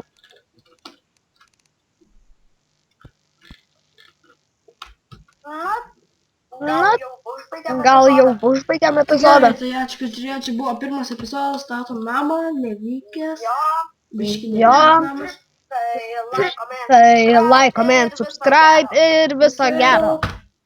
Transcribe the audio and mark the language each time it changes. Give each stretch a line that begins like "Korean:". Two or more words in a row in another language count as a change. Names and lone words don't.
Lithuanian: Gal jau užbaigėm epizodą. Tai ačiū, kad žiūrėjau, čia buvo pirmas epizodas, statom namą, nevykęs. Biški Jo. nevykęs namas. Tai
English: like, comment, subscribe
Lithuanian: ir viso gero.